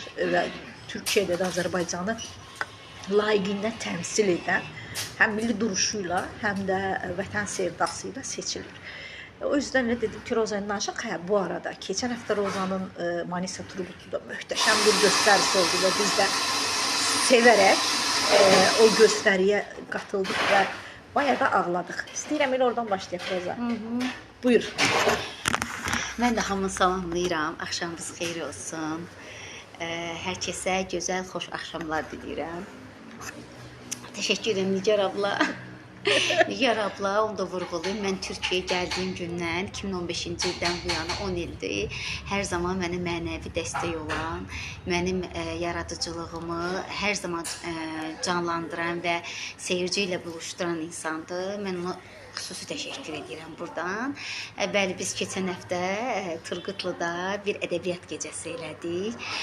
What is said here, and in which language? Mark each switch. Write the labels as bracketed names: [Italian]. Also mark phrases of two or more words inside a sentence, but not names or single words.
[Turkish] Ve Türkiye'de de Azerbaycan'ı layıqıyla temsil eden hem milli duruşuyla hem de vətən sevdasıyla seçilir. O yüzden ne dedim ki [Azerbaijani] Roza'nın danışaq. [Turkish] Bu arada geçen hafta Roza'nın Manisa Turgutlu'da muhteşem bir gösterisi oldu ve biz de severek o gösteriye katıldık ve bayağı da ağladık. [Azerbaijani] İstəyirəm elə oradan başlayaq Roza. Buyur. Mən də hamını salamlayıram. Axşamınız xeyir olsun. Hər kəsə gözəl, xoş axşamlar diləyirəm. [Turkish] Teşekkür ederim Nigar abla. Nigar abla, onu da vurğulayım. [Azerbaijani] Mən Türkiyəyə gəldiyim gündən 2015-ci ildən bu yana 10 ildir. Hər zaman mənə mənəvi dəstək olan, mənim yaradıcılığımı hər zaman canlandıran və seyirci ilə buluşduran insandır. Mən ona xüsusi təşəkkür edirəm buradan. Bəli, biz keçən həftə Turgutluda bir ədəbiyyat gecəsi elədik.